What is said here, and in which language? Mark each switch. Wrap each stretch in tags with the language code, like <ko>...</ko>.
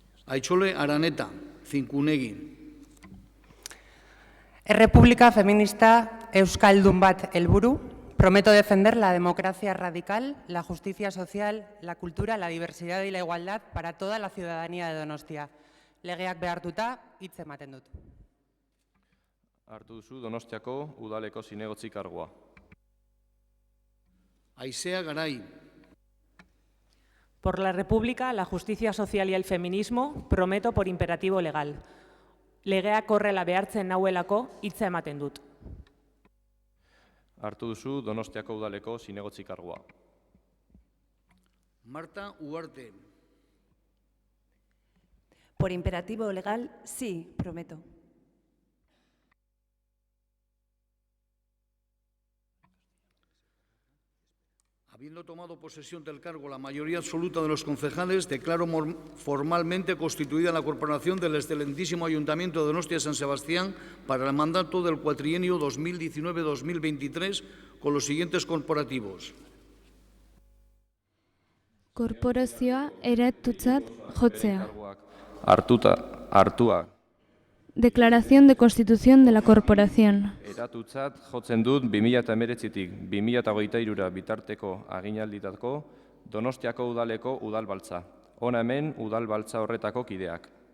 <eu>Aichole Araneta, Zinkunegi. Errepublika feminista euskaldun bat helburu.</eu> <es>Prometo defender la democracia radical, la justicia social, la cultura, la diversidad y la igualdad para toda la ciudadanía de Donostia.</es> <eu>Legeak behartuta hitz ematen dut. Hartu duzu Donostiako udaleko zinegotzi kargua. Aisea Garay.</eu> <es>Por la República, la justicia social y el feminismo, prometo por imperativo legal.</es> <eu>Legeak horrela behartzen nauelako hitza ematen dut. Hartu duzu Donostiako udaleko zinegotzi kargua. Marta Uarte.</eu> <es>Por imperativo legal, sí, prometo. Habiendo tomado posesión del cargo la mayoría absoluta de los concejales, declaro formalmente constituida la corporación del excelentísimo Ayuntamiento de Donostia San Sebastián para el mandato del cuatrienio 2019-2023 con los siguientes corporativos.</es> <eu>Korporazioa eratutzat jotzea. Hartua.</eu> <es>Declaración de constitución de la corporación.</es> <eu>Eratutzat jotzen dut 2019-tik 2023 bitarteko aginalditako Donostiako udaleko udalbaltza. Hona hemen udalbaltza horretako kideak.</eu>